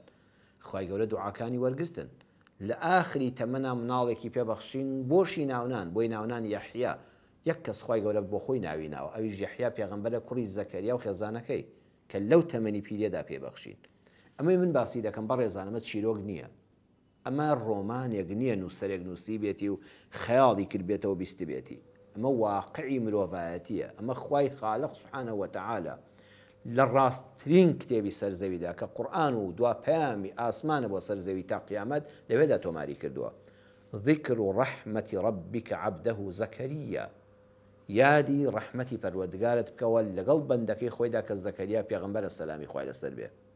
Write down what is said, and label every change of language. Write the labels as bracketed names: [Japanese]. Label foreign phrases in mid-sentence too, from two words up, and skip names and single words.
[Central Kurdish] خوای گەورە دوعاکانی وەرگرتن، لە ئاخری تەمەنا مناڵێکی پێبەخشین بۆشی ناونان، بۆی ناونان یەحیا، یەک کەس خوای گەورە بۆ خۆی ناوی ناوە، ئەویش یەحیا پێغەمبەرە کوڕی زەکەریا و خێزانەکەی کە لەو تەمەنی پیرێدا پێبەخشین. ئەمەی من باسی دەکەم بەڕێزان، ئەمە چیرۆک نییە، ئەمە ڕۆمانێک نییە نووسەرێک نووسی بێتی و خەیاڵی کردبێتەوە بیست بێتی، ئەمە واقعی مرۆڤایەتیە، ئەمە خوای خالق [Arabic] سبحانه وتعالى [Central Kurdish] لە ڕاستترین کتێبی سەرزەویدا کە قورئان و دوا پەیامی ئاسمانە بۆ سەرزەوی تا قیامەت لەوێدا تۆماری کردووە. [Arabic] ذکر ڕەحمەتی ڕەبیکە عەبدەه زەکەریا، [Central Kurdish] یادی ڕەحمەتی پەروەردگارت بکەوە لەگەڵ بەندەکەی خۆیدا کە زەکەریا پێغەمبەرە سەلامی خوای لەسەر بێ.